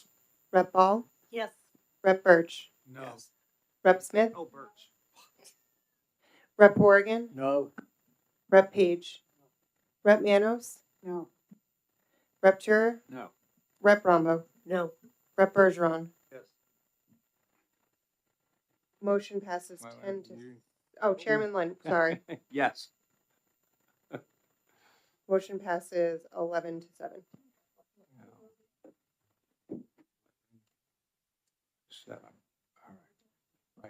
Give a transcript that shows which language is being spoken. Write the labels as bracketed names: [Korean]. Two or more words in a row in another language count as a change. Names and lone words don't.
[English] Rep. Ball, Yes. Rep. Birch, No. Rep. Smith, Oh, Birch. Rep. Horrigan, No. Rep. Page, Rep. Manos, No. Rep. Turer, No. Rep. Rombo, No. Rep. Bergeron. Yes. Motion passes Wait, 10 to. you- Oh, Chairman Lind, sorry. Yes. Motion passes 11 to 7. 7. All right. Right.